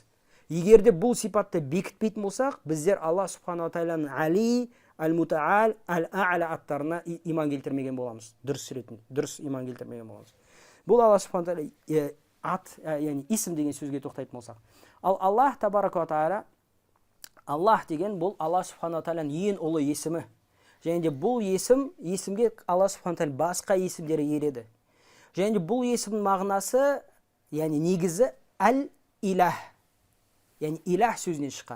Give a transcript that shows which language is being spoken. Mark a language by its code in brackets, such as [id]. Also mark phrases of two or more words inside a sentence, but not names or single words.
[kk] Егер де бұл сипатты бекітпейтін болсақ, біздер Алла [ar] سبحانه تعالى [kk] Али, Әл-Мутаал, Әл-А'ля аттарына иман келтірмеген боламыз. Дұрыс иман келтірмеген боламыз. Бұл Алла [ar] سبحانه تعالى [kk] яғни исім деген сөзге тоқтайтын болсақ. Ал Аллах [ar] تبارك وتعالى, [kk] Аллах деген бұл Алла [ar] سبحانه تعالى [kk] ең ұлы есімі. Және де бұл есімге Алла [ar] سبحانه تعالى [kk] басқа есімдері ереді. Және де бұл есімнің мағынасы, яғни негізі әл-иләх. Яғни иләх сөзінен шыққан.